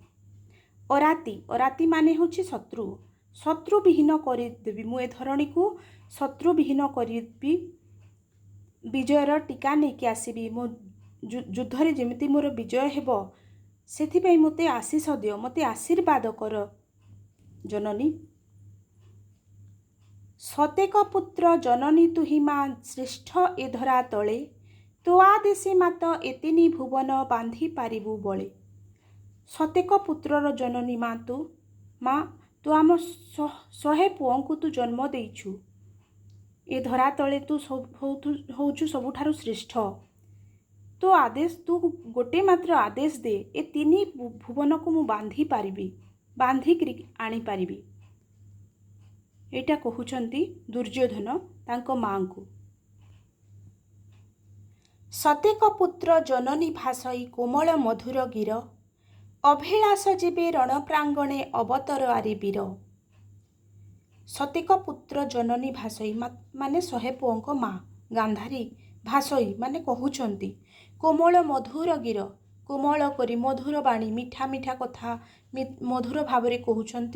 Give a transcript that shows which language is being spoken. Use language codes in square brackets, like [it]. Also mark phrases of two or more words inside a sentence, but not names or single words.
[or] ଅରାତି, ଅରାତି ମାନେ ହେଉଛି ଶତ୍ରୁ। ଶତ୍ରୁ ବିହୀନ କରି ଦେବି ମୁଁ ଏ ଧରଣୀକୁ, ଶତ୍ରୁ ବିହୀନ କରି ବିଜୟର ଟୀକା ନେଇକି ଆସିବି। ମୋ ଯୁଦ୍ଧରେ ଯେମିତି ମୋର ବିଜୟ ହେବ ସେଥିପାଇଁ ମତେ ଆଶିଷ ଦିଅ, ମତେ ଆଶୀର୍ବାଦ କର ଜନନୀ। ସତେକ ପୁତ୍ର ଜନନୀ ତୁହି ମାଆ, ଶ୍ରେଷ୍ଠ ଏ ଧରା ତଳେ, ତୋ ଆଦେଶେ ମାତ ଏତିନି ଭୁବନ ବାନ୍ଧି ପାରିବୁ ବଳେ। ସତେକ ପୁତ୍ରର ଜନନୀ ମାଆ ତୁ ଆମ 100 ପୁଅଙ୍କୁ ତୁ ଜନ୍ମ ଦେଇଛୁ। ଏ ଧରା ତଳେ ତୁ ହେଉଛୁ ସବୁଠାରୁ ଶ୍ରେଷ୍ଠ। ତୋ ଆଦେଶ ତୁ ଗୋଟେ ମାତ୍ର ଆଦେଶ ଦେ, ଏ 3 ଭୁବନକୁ ମୁଁ ବାନ୍ଧି ପାରିବି, ବାନ୍ଧି ଆଣି ପାରିବି। ଏଇଟା କହୁଛନ୍ତି ଦୁର୍ଯ୍ୟୋଧନ ତାଙ୍କ ମାଙ୍କୁ। ସତେକ ପୁତ୍ର ଜନନୀ ଭାସଇ କୋମଳ ମଧୁର ଗୀର, ଅଭିଳାଷ ଯେବେ ରଣପ୍ରାଙ୍ଗଣେ ଅବତର ଆରି ବୀର। ସତେକ ପୁତ୍ର ଜନନୀ ଭାସଇ ମାନେ 100 ପୁଅଙ୍କ ମା ଗାନ୍ଧାରୀ, ଭାସଇ ମାନେ କହୁଛନ୍ତି କୋମଳ ମଧୁର ଗୀର, କୋମଳ କରି ମଧୁର ବାଣୀ, ମିଠା ମିଠା କଥା ମଧୁର ଭାବରେ କହୁଛନ୍ତି।